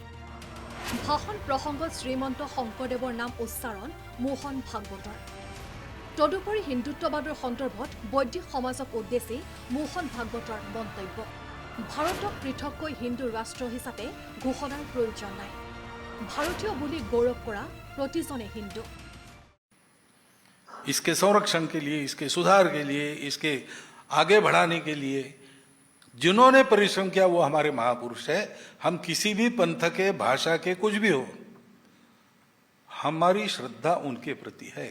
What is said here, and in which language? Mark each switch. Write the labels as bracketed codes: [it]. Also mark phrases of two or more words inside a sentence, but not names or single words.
[as] ভাষণ প্ৰসংগত শ্ৰীমন্ত শংকৰদেৱৰ নাম উচ্চাৰণ মোহন ভাগৱতৰ। তদুপৰি হিন্দুত্ববাদৰ সন্দৰ্ভত বৈদিক সমাজক উদ্দেশ্যি মোহন ভাগৱতৰ মন্তব্য। ভাৰতক পৃথককৈ হিন্দু ৰাষ্ট্ৰ হিচাপে ঘোষণাৰ প্ৰয়োজন নাই। ভাৰতীয় বুলি গৌৰৱ কৰা প্ৰতিজনে হিন্দু। [hi] इसके संरक्षण के लिए, इसके सुधार के लिए, इसके आगे बढ़ाने के लिए जिन्होंने परिश्रम किया वो हमारे महापुरुष है। हम किसी भी पंथ के, भाषा के, कुछ भी हो, हमारी श्रद्धा उनके प्रति है।